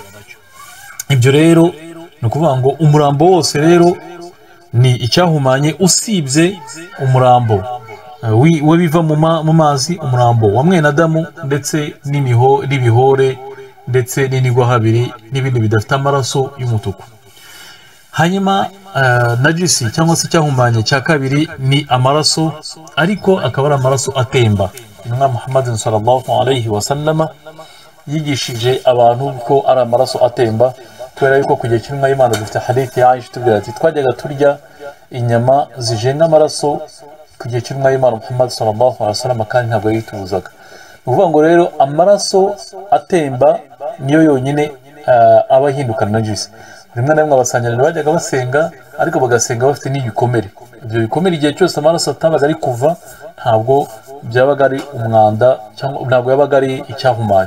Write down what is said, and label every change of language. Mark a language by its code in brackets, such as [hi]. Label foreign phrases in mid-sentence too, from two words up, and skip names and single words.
[rw] ibyo rero ni ukuvuga ngo umurambo wose rero ni icyahumanye, usibye umurambo we biva mu mazi, umurambo wa mwene Adamu ndetse n'ibihore ndetse n'inigwa habiri n'ibindi bidafite amaraso y'umutuku. hanyuma najisi cyangwa se icyahumanye cya kabiri ni amaraso, ariko akaba ari amaraso atemba. intumwa Muhammad [ar] صلى الله عليه وسلم [rw] yigishije abantu ko ari amaraso atemba, kubera yuko ku gihe cy'intumwa y'Imana dufite hadith ya Aisha tubwira ati twajyaga turya inyama zijenga amaraso ku gihe cy'intumwa y'Imana Muhammad [ar] صلى الله عليه وسلم, [rw] kandi ntabwo yitubuzaga. ni ukuvuga ngo rero amaraso atemba niyo yonyine aba ahindukana najisi. rimwe na rimwe abasanganira bajyaga basenga, ariko bagasenga bafite n'ibikomere. ibyo bikomere igihe cyose amaraso atabaga ari kuva, ntabwo byabaga ari umwanda cyangwa ntabwo yabaga ari icyahumanye.